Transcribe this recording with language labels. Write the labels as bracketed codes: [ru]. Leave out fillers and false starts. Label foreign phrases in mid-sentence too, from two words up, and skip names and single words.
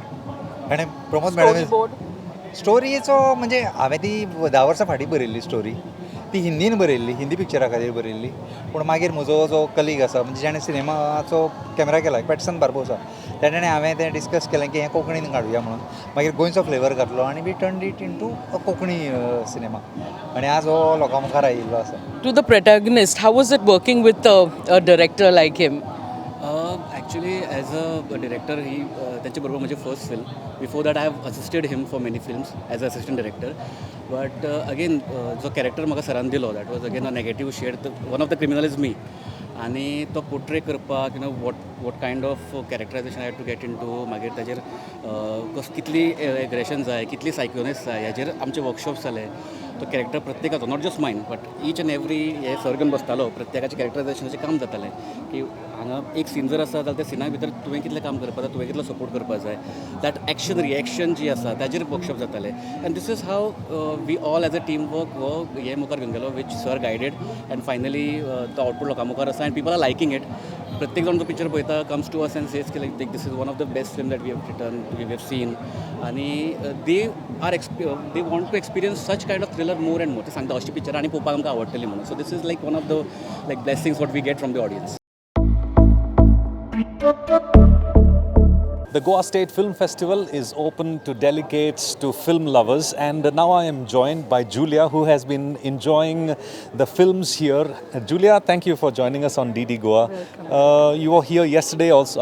[kok] आनी प्रमोद मॅडम स्टोरीचो म्हणजे हांवें ती 10 वर्सां फाटीं बरयल्ली स्टोरी. ती हिंदीन बरयल्ली, हिंदी पिक्चरा खातीर बरयल्ली. पूण मागीर म्हजो जो कलीग आसा, म्हणजे जेणें सिनेमाचो कॅमेरा केला, पॅटसन बार्बोसा, तेणें हांवें तें डिस्कस केलें की हें कोंकणीन काडुया म्हणून. मागीर गोंयचो फ्लेवर घातलो आनी [en] we turned it into a Konkani cinema. [kok] आनी आज हो लोकां मुखार आयिल्लो आसा. [en] To the protagonist, how was it working with a director like him? Actually, as a director, [mr] त्याच्या बरोबर माझे [en] first film. before that I have assisted him for many films as a assistant director. but again [kok] जो कॅरेक्टर म्हाका सरान दिलो, [en] that was again a negative shade. one of the criminal is me. [kok] आनी तो पोर्ट्रे करपाक [en] what kind of characterization I had to get in to. [kok] मागीर ताजेर कितली एग्रेशन जाय, कितली सायकोनेस जाय, हेजेर आमचे वर्कशॉप्स जाले. तो कॅरेक्टर प्रत्येकाचो, [en] not just mind, but each and every [kok] हे सर्गन बसतालो, प्रत्येकाचे कॅरेक्टरायजेशनाचें काम जातालें. की हांगा एक सीन जर आसा जाल्यार त्या सिना भितर तुवें कितलें काम करपाक जाय, तुवें कितलो सपोर्ट करपाक जाय, [en] that action reaction [kok] जी आसा ताजेर वर्कशॉप जाताले. [en] and this is how we all as a team work [kok] हो हे मुखार घेवन गेलो, [en] which sir guided. and finally [kok] तो आउटपूट लोकां मुखार आसा [en] and people are liking it. [kok] प्रत्येक जाण जो पिक्चर पळयता [en] comes to us and says की like this is one of the best film that we have return, we have seen. आनी they want to experience such kind of thriller more and more. [kok] ते सांगता अशी पिक्चर आनी पळोवपाक आमकां आवडटली म्हणून. [en] so this is like one of the like blessings what we get from the audience. The Goa State Film Festival is open to delegates, to film lovers, and now I am joined by Julia, who has been enjoying the films here. Julia, thank you for joining us on DD Goa. You were here yesterday also.